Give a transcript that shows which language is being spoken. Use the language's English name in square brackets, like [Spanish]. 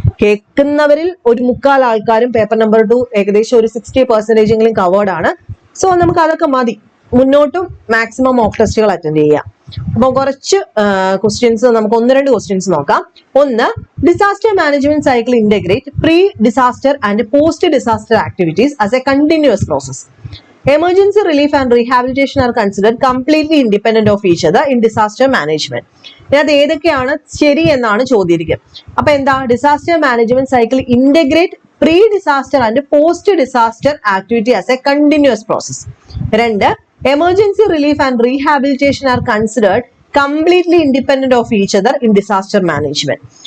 [Malayalam] കേൾക്കുന്നവരിൽ ഒരു 3/4 ആൾക്കാരും paper number 2 ഏകദേശം ഒരു 60% കവേർഡ് ആണ്. സോ നമുക്ക് അതൊക്കെ മതി. മുന്നോട്ടും മാക്സിമം മോക്ക് ടെസ്റ്റുകൾ അറ്റൻഡ് ചെയ്യാം. അപ്പൊ കുറച്ച് ക്വസ്റ്റ്യൻസ് നമുക്ക് 1-2 ക്വസ്റ്റ്യൻസ് നോക്കാം. [English] ഒന്ന്, disaster management cycle integrate pre disaster and post disaster activities as a continuous process. Emergency relief and rehabilitation are considered completely independent of each other in disaster management. [Malayalam] അത് ഏതൊക്കെയാണ് ശരി എന്നാണ് ചോദിച്ചിരിക്കുക. അപ്പൊ എന്താ, [English] Disaster management cycle integrate pre disaster and post disaster activity as a continuous process. 2, emergency relief and rehabilitation are considered completely independent of each other in disaster management.